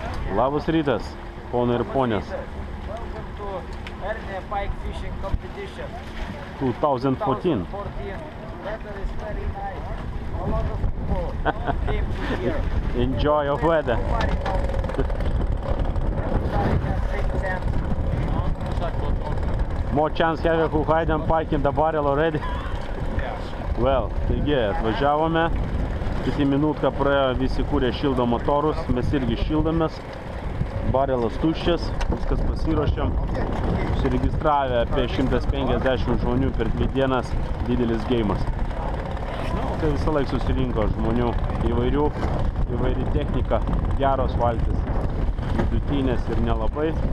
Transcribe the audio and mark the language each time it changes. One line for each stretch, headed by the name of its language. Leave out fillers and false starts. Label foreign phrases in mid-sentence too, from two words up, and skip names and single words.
Lithuanian: Labas rytas, ponai ir ponės.
English: Welcome to Erne Pike Fishing Competition 2014. Weather is very nice. A lot of people came to here. Enjoy your weather. Everybody has same chance. More chance have who hide and pike in the barrel already? Well,
Lithuanian: taigi, atvažiavome. Kiti minutką praėjo, visi kūrė šildo motorus, mes irgi šildomės. Barelas tuščias, viskas pasiruošėm. Užsiregistravę apie 150 žmonių per 2 dienas, didelis geimas. Tai visą laik susirinko žmonių įvairių, įvairi technika, geros valtis, vidutinės ir nelabai.